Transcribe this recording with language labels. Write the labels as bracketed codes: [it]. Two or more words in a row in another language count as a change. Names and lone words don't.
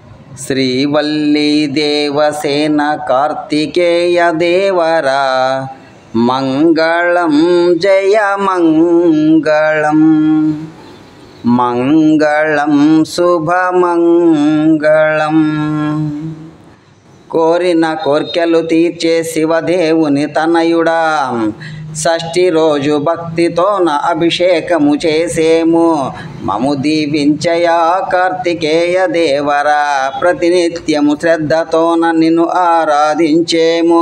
[kn] ಶ್ರೀವಲ್ಲಿ ದೇವಸೇನ ಕಾರ್ತಿಕೇಯ ದೇವರ ಮಂಗಳಂ ಜಯ ಮಂಗಳಂ ಮಂಗಳಂ ಶುಭ మంగళం. [te] కోరిన కోర్కెలు తీర్చే శివదేవుని తనయుడా, షష్ఠి రోజు భక్తితోన అభిషేకము చేసేము. మము దీవించయా కార్తికేయ దేవరా, ప్రతినిత్యము శ్రద్ధతోన నిన్ను ఆరాధించేము.